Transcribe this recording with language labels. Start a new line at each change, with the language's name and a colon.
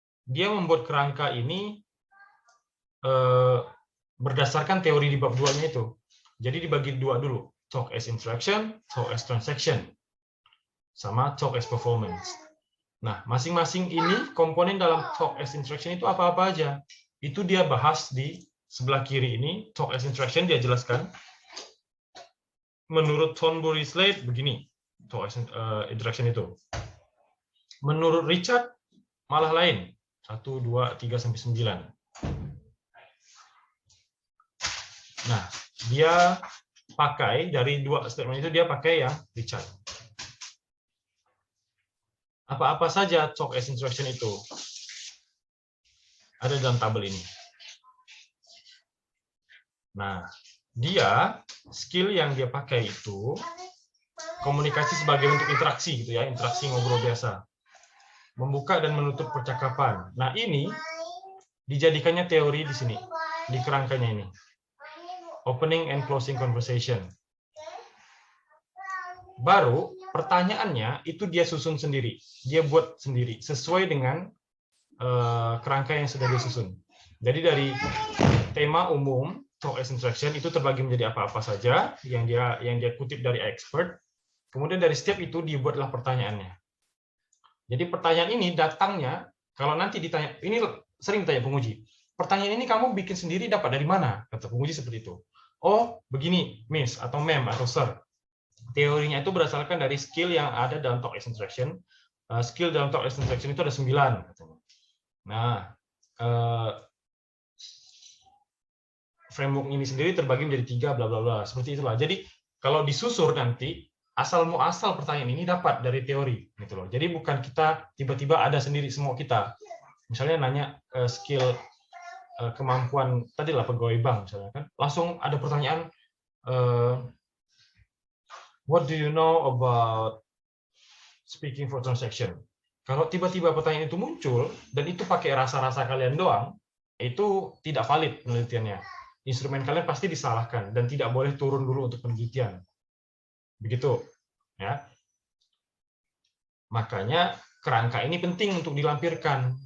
Indonesian: Dia membuat kerangka ini berdasarkan teori di bab 2-nya itu. Jadi dibagi 2 dulu. Talk as interaction, talk as transaction. Sama talk as performance. Nah, masing-masing ini komponen dalam talk as interaction itu apa-apa aja. Itu dia bahas di sebelah kiri ini. Talk as interaction dia jelaskan. Menurut Thornbury Slade begini. Talk as interaction itu. Menurut Richard malah lain. 1, 2, 3, sampai 9. Nah, dia pakai dari 2 statement itu dia pakai yang Richard. Apa-apa saja talk as interaction itu ada dalam tabel ini. Nah, dia skill yang dia pakai itu komunikasi sebagai bentuk interaksi gitu ya, interaksi ngobrol biasa. Membuka dan menutup percakapan. Nah, ini dijadikannya teori di sini, di kerangkanya ini.
English: Opening and closing conversation.
Indonesian: Baru pertanyaannya itu dia susun sendiri, dia buat sendiri sesuai dengan kerangka yang sudah dia susun. Jadi dari tema umum talk as interaction itu terbagi menjadi apa-apa saja yang dia kutip dari expert. Kemudian dari setiap itu dibuatlah pertanyaannya. Jadi pertanyaan ini datangnya kalau nanti ditanya, ini sering ditanya penguji. Pertanyaan ini kamu bikin sendiri dapat dari mana? Kata penguji seperti itu. Oh, begini, Miss atau Ma'am atau Sir. Teorinya itu berdasarkan dari skill yang ada dalam talk as interaction. Skill dalam talk as interaction itu ada 9 katanya. Nah, framework ini sendiri terbagi menjadi 3 bla bla bla. Seperti itulah. Jadi kalau disusur nanti asal muasal pertanyaan ini dapat dari teori gitu loh. Jadi bukan kita tiba-tiba ada sendiri semua kita. Misalnya nanya skill kemampuan tadi lah pegawai bank misalnya kan. Langsung ada pertanyaan
English: what do you know about speaking for transaction?
Indonesian: Kalau tiba-tiba pertanyaan itu muncul dan itu pakai rasa-rasa kalian doang, itu tidak valid penelitiannya. Instrumen kalian pasti disalahkan dan tidak boleh turun dulu untuk penelitian. Begitu, ya. Makanya kerangka ini penting untuk dilampirkan.